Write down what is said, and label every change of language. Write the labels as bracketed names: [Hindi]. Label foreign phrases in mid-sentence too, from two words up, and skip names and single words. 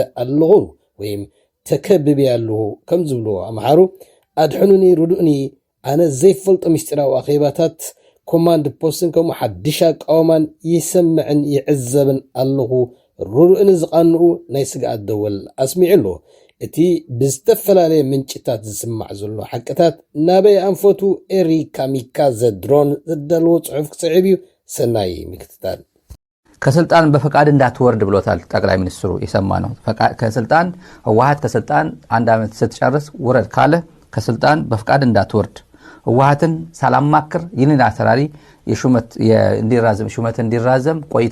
[Tigrinya] ኣለኹ [Amharic] ወይም ተከብብ ያለሁ [Tigrinya] ከም ዝብልዎ ኣምሓሩ ኣድሕኑኒ ርዱእኒ ኣነ ዘይፈልጦ ምስጢራዊ ኣኼባታት ኮማንድ ፖስትን ከምኡ ሓድሽ ኣቃውማን ይሰምዕን ይዕዘብን ኣለኹ ርዱእኒ ዝቓንኡ ናይ ስግኣት ደወል ኣስሚዑ ኣሎ። እቲ ብዝተፈላለየ ምንጭታት ዝስማዕ ዘሎ ሓቅታት ናበይ ኣንፈቱ ኤሪካ ሚካዘ ድሮን ዘዳልዎ ጽሑፍ ክስዕብ እዩ። ሰናይ ምክትታል [Amharic] ከስልጣን በፈቃድ እንዳትወርድ ብሎታል ጠቅላይ ሚኒስትሩ የሰማነው። ከስልጣን ህወሓት ከስልጣን አንድ አመት ስትጨርስ ውረድ ካለ ከስልጣን በፈቃድ እንዳትወርድ ህወሓትን ሳላማክር ይልና ተራሪ የሹመት እንዲራዘም ቆይታ